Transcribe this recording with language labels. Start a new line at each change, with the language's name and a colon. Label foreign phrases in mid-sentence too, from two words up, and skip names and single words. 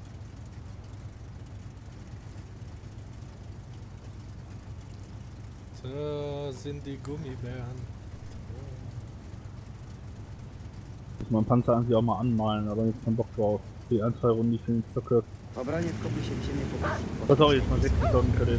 German: Da sind die Gummibären. Muss man Panzer eigentlich auch mal anmalen, aber jetzt kein Bock drauf. Die 1, 2 Runden, die ich den zocke.
Polish: Obraniec kopie się w ziemię po
German: Was auch jetzt mal 60.000 Kredit.